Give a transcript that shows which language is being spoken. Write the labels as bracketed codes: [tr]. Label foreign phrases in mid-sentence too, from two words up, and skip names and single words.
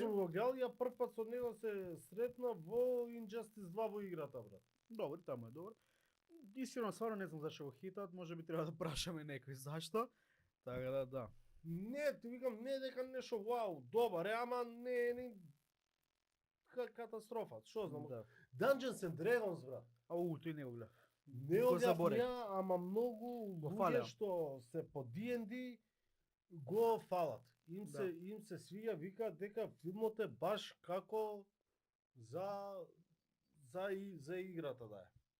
[mk] сум го гледал, ја прв пат со него се сретна во Injustice 2 во играта, брат. Добро, таму е добро. Искрено стварно не знам зашто го хитаат, можеби треба да прашаме некој зашто. Така да. Не, ти викам, не дека нешто вау, добар е, ама не катастрофа, што знам. Да. Dungeons and Dragons, брат. Тој не го гледав. Не Го одјав заборев. ја, ама многу Го луѓе фалеа. што се по D&D го фалат. Да. Им се свиѓа, викаат дека филмот е баш како за играта да е.